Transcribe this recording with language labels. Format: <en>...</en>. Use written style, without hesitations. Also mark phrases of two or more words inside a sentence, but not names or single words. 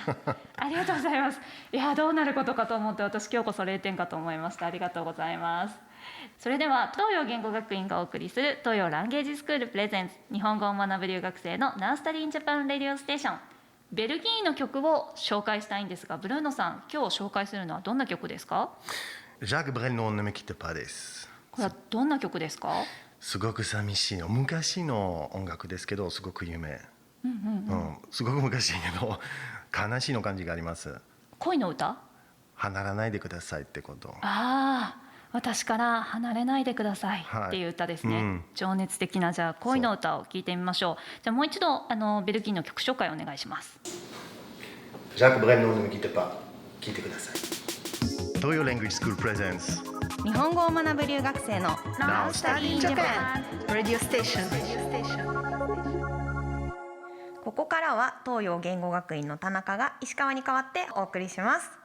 <ja>ありがとうございます。いや、どうなることかと思って私今日こそ0点かと思いました。ありがとうございます。それでは東洋言語学院がお送りする東洋ランゲージスクールプレゼンツ日本語を学ぶ留学生のナースタリーインジャパンレディオステーション。ベルギーの曲を紹介したいんですが、ブルーノさん、今日紹介するのはどんな曲ですか？ジャック・ブレルの Ne me quitte pas です。これはどんな曲ですか？すごく寂しいの。昔の音楽ですけどすごく有名。すごく昔けど悲しいの感じがあります。恋の歌？離らないでくださいってこと。私から離れないでくださいっていう歌ですね。情熱的なじゃあ恋の歌を聞いてみましょう。じゃあもう一度ベルギーの曲紹介お願いします。ジャック・ブレルの Ne me quitte pas 聞いてください。東洋ランゲージスクールプレゼンツ日本語を学ぶ留学生の Now Study in Japan Radio Station。ここからは東洋言語学院の田中が石川に代わってお送りします。</ja>